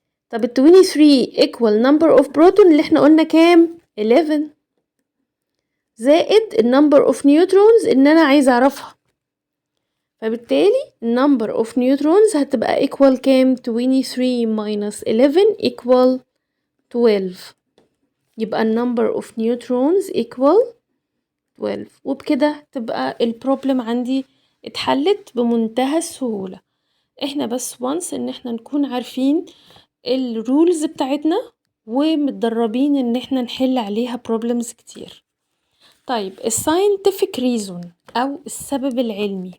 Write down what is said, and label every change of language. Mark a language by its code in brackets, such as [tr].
[ar] طب 23 [en] equal number of proton [ar] اللي احنا قلنا كام؟ 11 زائد number of neutrons إن أنا عايزة أعرفها، فبالتالي number of neutrons هتبقى equal كام؟ [en] 23 minus 11 equal 12. [ar] يبقى [en] number of neutrons equal 12. [ar] وبكده تبقى البروبلم عندي اتحلت بمنتهى السهولة. احنا بس once ان احنا نكون عارفين الرولز بتاعتنا ومتدربين ان احنا نحل عليها problems كتير. طيب [en] scientific reason [ar] او السبب العلمي.